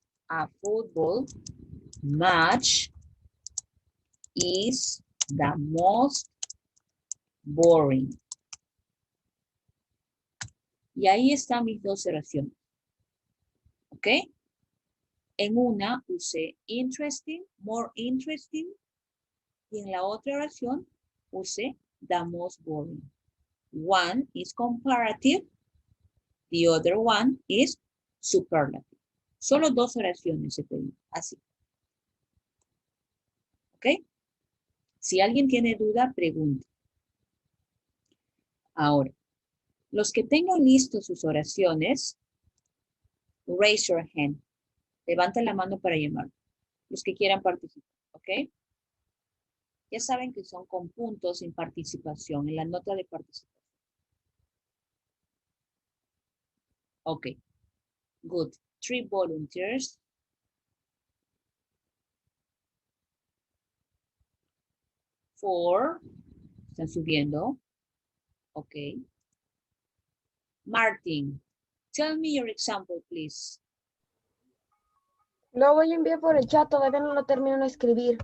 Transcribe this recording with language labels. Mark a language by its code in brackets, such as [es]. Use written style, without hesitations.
[en] A football match is the most boring. [es] Y ahí están mis dos oraciones. ¿Ok? En una usé interesting, more interesting. Y en la otra oración usé the most boring. [en] One is comparative. The other one is superlative. [es] Solo dos oraciones se pedí. Así. ¿Ok? Si alguien tiene duda, pregunte. Ahora, los que tengan listos sus oraciones, [en] raise your hand. [es] Levanten la mano para llamar. Los que quieran participar, ¿ok? Ya saben que son con puntos sin participación, en la nota de participación. [en] Ok. Good. 3 volunteers. [es] 4. Están subiendo. Ok. [en] Martin, tell me your example, please. [es] Lo voy a enviar por el chat, todavía no lo termino de escribir.